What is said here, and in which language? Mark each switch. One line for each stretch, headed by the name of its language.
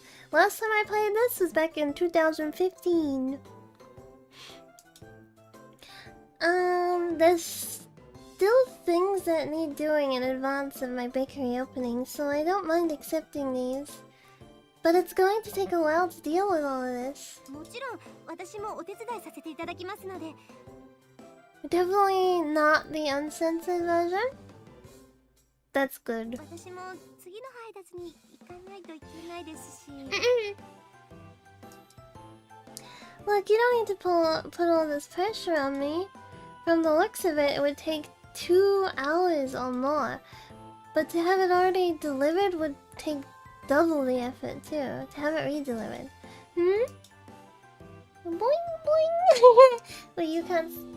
English: Last time I played this was back in 2015. There's still things that need doing in advance of my bakery opening, so I don't mind accepting these. But it's going to take a while to deal with all of this.
Japanese: もちろん、私もお手伝いさせていただきますので。
English: Definitely not the uncensored version. That's good.
Japanese: 私も次の配達に行かないといけないですし。
English: Look, you don't need to put all this pressure on me. From the looks of it, it would take 2 hours or more. But to have it already delivered would take double the effort too. To have it re-delivered. Boing boing! Wait, you can't...